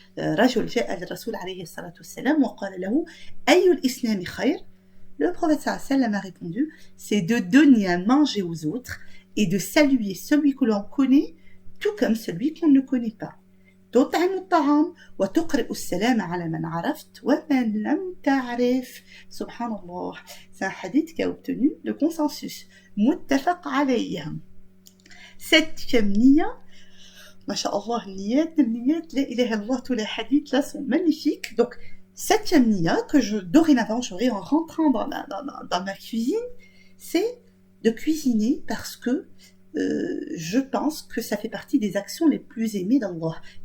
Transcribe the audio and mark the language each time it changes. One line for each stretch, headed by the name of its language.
Arabic: رجل جاء للرسول عليه الصلاة والسلام وقال له أي الإسلام خير.
French: Le prophète sallallahu alayhi wa sallam a répondu, c'est de donner à manger aux autres et de saluer celui que l'on connaît tout comme celui qu'on ne connaît pas.
Arabic: تطعم الطعام وتقرئ السلام على من عرفت ومن لم تعرف. Subhanallah.
French: C'est un hadith qui a obtenu le consensus.
Arabic: متفق عليه.
French: 7e niya. Masha'Allah, niyat, la ilaha illallah, tous les hadiths là sont magnifiques. Donc, 7e niya que dorénavant j'aurai en rentrant dans ma cuisine, c'est de cuisiner parce que je pense que ça fait partie des actions les plus aimées d'Allah.